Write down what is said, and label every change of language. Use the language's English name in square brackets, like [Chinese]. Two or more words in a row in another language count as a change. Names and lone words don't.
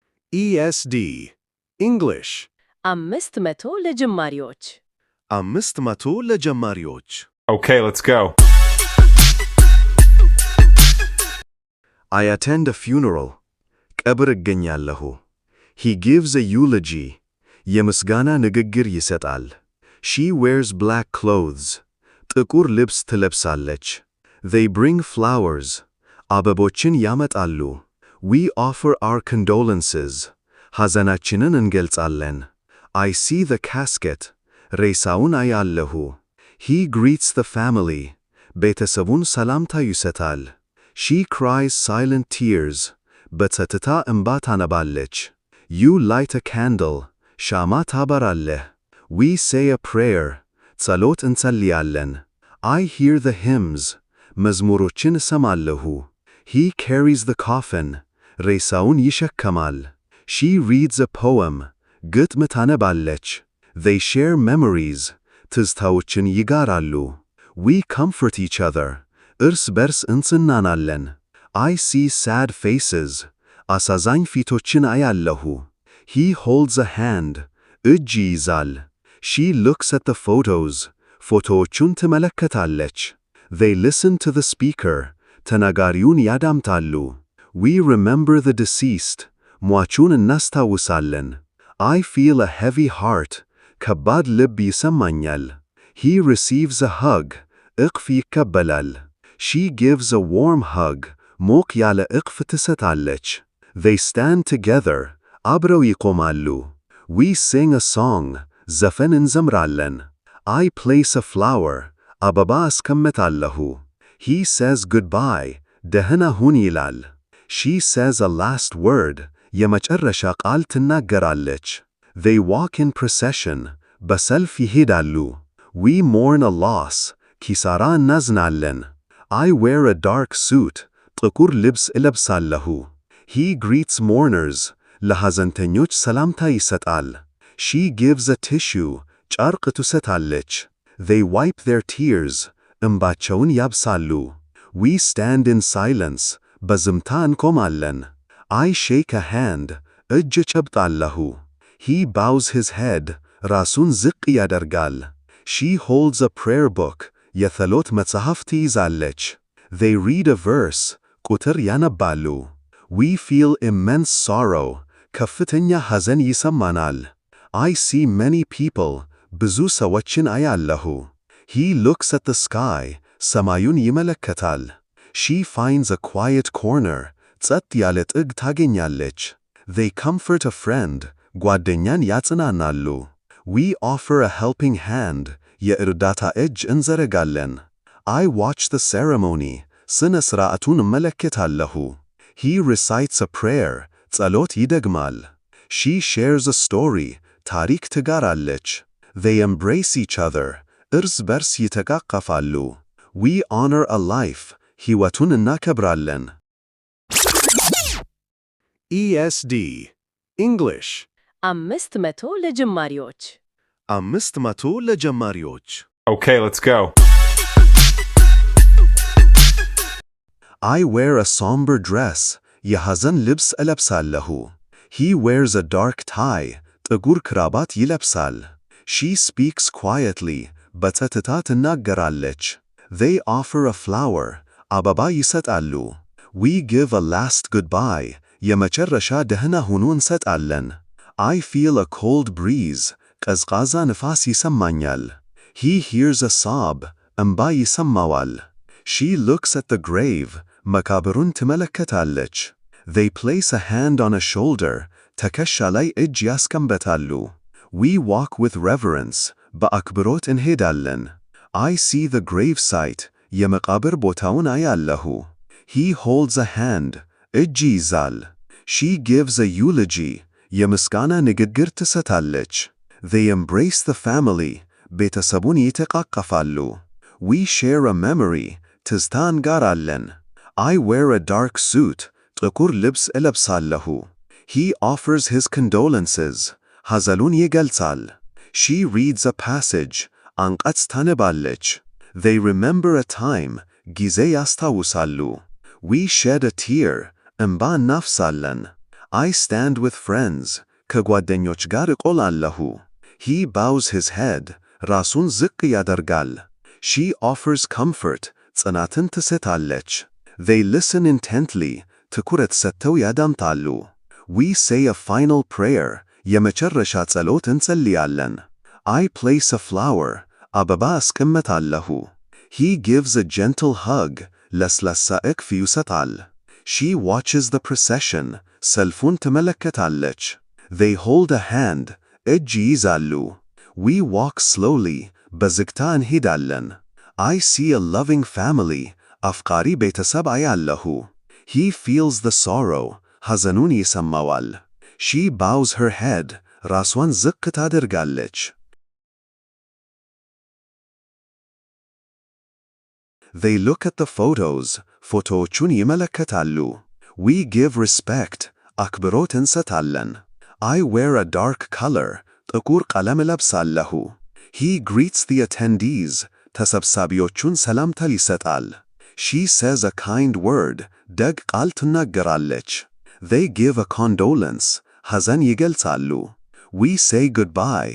[English] ESD English [Amharic] 500 ለጀማሪዎች 500 ለጀማሪዎች [English] Okay, let's go. I attend a funeral. [Amharic] ቀብር እገኛለሁ. [English] He gives a eulogy. [Amharic] የምስጋና ንግግር ይሰጣል. [English] She wears black clothes. [Amharic] ጥቁር ልብስ ትለብሳለች. [English] They bring flowers. [Amharic] አበቦችን ያመጣሉ. [English] We offer our condolences. [Amharic] ሐዘናችንን እንገልጻለን. [English] I see the casket. [Amharic] ሬሳውን አያለሁ. [English] He greets the family. [Amharic] ቤተሰቡን ሰላምታ ይሰጣል. [English] She cries silent tears. [Amharic] በጸጥታ እንባ ታነባለች. [English] You light a candle. [Amharic] ሻማ ታበራለህ. [English] We say a prayer. [Amharic] ጸሎት እንጸልያለን. [English] I hear the hymns. [Amharic] መዝሙሮችን እሰማለሁ. [English] He carries the coffin. [Amharic] ሬሳውን ይሸከማል. [English] She reads a poem. [Amharic] ግጥም ታነባለች. [English] They share memories. [Amharic] ትዝታዎችን ይጋራሉ. [English] We comfort each other. [Amharic] እርስ በርስ እንጽናናለን. [English] I see sad faces. [Amharic] አሳዛኝ ፊቶችን አያለሁ. [English] He holds a hand. [Amharic] እጅ ይይዛል. [English] She looks at the photos. [Amharic] ፎቶዎቹን ትመለከታለች. [English] They listen to the speaker. [Amharic] ተናጋሪውን ያዳምጣሉ. [English] We remember the deceased. [Amharic] ሟቹን እናስታውሳለን. [English] I feel a heavy heart. [Amharic] ከባድ ልብ ይሰማኛል. [English] He receives a hug. [Amharic] እቅፍ ይቀበላል. [English] She gives a warm hug. [Amharic] ሞቅ ያለ እቅፍ ትሰጣለች. [English] They stand together. [Amharic] አብረው ይቆማሉ. [English] We sing a song. [Amharic] ዘፈን እንዘምራለን. [English] I place a flower. [Amharic] አበባ አስቀምጣለሁ. [English] He says goodbye. [Amharic] ደህና ሁን ይላል. [English] She says a last word. [Amharic] የመጨረሻ ቃል ትናገራለች. [English] They walk in procession. [Amharic] በሰልፍ ይሄዳሉ. [English] We mourn a loss. [Amharic] ኪሳራ እናዝናለን. [English] I wear a dark suit. [Amharic] ጥቁር ልብስ እለብሳለሁ. [English] He greets mourners. [Amharic] ለሐዘንተኞች ሰላምታ ይሰጣል. [English] She gives a tissue. [Amharic] ጨርቅ ትሰጣለች. [English] They wipe their tears. [Amharic] እንባቸውን ያብሳሉ. [English] We stand in silence. [Amharic] በዝምታ እንቆማለን. [English] I shake a hand. [Amharic] እጅ ጨብጣለሁ. [English] He bows his head. [Amharic] ራሱን ዝቅ ያደርጋል. [English] She holds a prayer book. [Amharic] የጸሎት መጽሐፍ ትይዛለች. [English] They read a verse. [Amharic] ቁጥር ያነባሉ. [English] We feel immense sorrow. [Amharic] ከፍተኛ ሐዘን ይሰማናል. [English] I see many people. [Amharic] ብዙ ሰዎችን አያለሁ. [English] He looks at the sky. [Amharic] ሰማዩን ይመለከታል. [English] She finds a quiet corner. [Amharic] ጸጥ ያለ ጥግ ታገኛለች. [English] They comfort a friend. [Amharic] ጓደኛን ያጽናናሉ. [English] We offer a helping hand. [Amharic] የእርዳታ እጅ እንዘረጋለን. [English] I watch the ceremony. [Amharic] ስነ ሥርዓቱን እመለከታለሁ. [English] He recites a prayer. [Amharic] ጸሎት ይደግማል. [English] She shares a story. [Amharic] ታሪክ ትጋራለች. [English] They embrace each other. [Amharic] እርስ በርስ ይተቃቀፋሉ. [English] We honor a life. [Amharic] ሕይወቱን እናከብራለን. [English] ESD English [Amharic] 500 ለጀማሪዎች 500 ለጀማሪዎች [English] Okay, let's go. I wear a somber dress. [Amharic] የሐዘን ልብስ እለብሳለሁ. [English] He wears a dark tie. [Amharic] ጥቁር ክራባት ይለብሳል. [English] She speaks quietly. [Amharic] በጸጥታ ትናገራለች. [English] They offer a flower. [Amharic] አበባ ይሰጣሉ. [English] We give a last goodbye. [Amharic] የመጨረሻ ደህና ሁኑ እንሰጣለን. [English] I feel a cold breeze. [Amharic] ቀዝቃዛ ንፋስ ይሰማኛል. [English] He hears a sob. [Amharic] እንባ ይሰማዋል. [English] She looks at the grave. [Amharic] መቃብሩን ትመለከታለች. [English] They place a hand on a shoulder. [Amharic] ትከሻ ላይ እጅ ያስቀምጣሉ. [English] We walk with reverence. [Amharic] በአክብሮት እንሄዳለን. [English] I see the grave site. [Amharic] የመቃብር ቦታውን አያለሁ. [English] He holds a hand. [Amharic] እጅ ይይዛል. [English] She gives a eulogy. [Amharic] የምስጋና ንግግር ትሰጣለች. [English] They embrace the family. [Amharic] ቤተሰቡን ይተቃቀፋሉ. [English] We share a memory. [Amharic] ትዝታ እንጋራለን. [English] I wear a dark suit. [Amharic] ጥቁር ልብስ እለብሳለሁ. [English] He offers his condolences. [Amharic] ሐዘኑን ይገልጻል. [English] She reads a passage. [Amharic] አንቀጽ ታነባለች. [English] They remember a time. [Amharic] ጊዜ ያስታውሳሉ. [English] We shed a tear. [Amharic] እንባ እናፍሳለን. [English] I stand with friends. [Amharic] ከጓደኞች ጋር እቆላለሁ። [English] He bows his head. [Amharic] ራሱን ዝቅ ያደርጋል። [English] She offers comfort. [Amharic] ጽናትን ትሰጣለች። [English] They listen intently. [Amharic] ትኩረት ሰጥተው ያዳምጣሉ። [English] We say a final prayer. [Amharic] የመጨረሻ ጸሎት እንጸልያለን። [English] I place a flower. [Amharic] አበባ አስቀምጣለሁ። [English] He gives a gentle hug. [Amharic] ለስላሳ እቅፍ ይሰጣል። [English] She watches the procession. [Amharic] ሰልፉን ትመለከታለች። [English] They hold a hand. [Amharic] እጅ ይይዛሉ። [English] We walk slowly. [Amharic] በዝግታ እንሄዳለን። [English] I see a loving family. [Amharic] አፍቃሪ ቤተሰብ አያለሁ። [English] He feels the sorrow. [Amharic] ሐዘኑን ይሰማዋል። [English] She bows her head. [Amharic] ራሷን ዝቅ ታደርጋለች። [English] They look at the photos. [Amharic] ፎቶዎቹን ይመለከታሉ። [English] We give respect. [Amharic] አክብሮት እንሰጣለን። [English] I wear a dark color. [Amharic] ጥቁር ቀለም እለብሳለሁ። [English] He greets the attendees. [Amharic] ተሰብሳቢዎቹን ሰላምታ ይሰጣል። [English] She says a kind word. [Amharic] ደግ ቃል ትናገራለች። [English] They give a condolence. [Amharic] ሐዘን ይገልጻሉ። [English] We say goodbye.